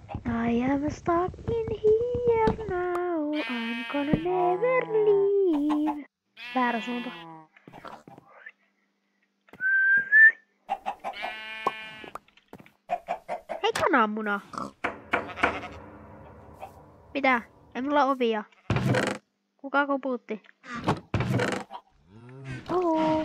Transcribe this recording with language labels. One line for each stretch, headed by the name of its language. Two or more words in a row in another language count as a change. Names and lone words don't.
English: I am stuck in here now, I'm gonna never leave.
Finnish: Väärä suunta. Hei kananmuna! Mitä? Ei mulla ovia. Kuka koputti? Oho.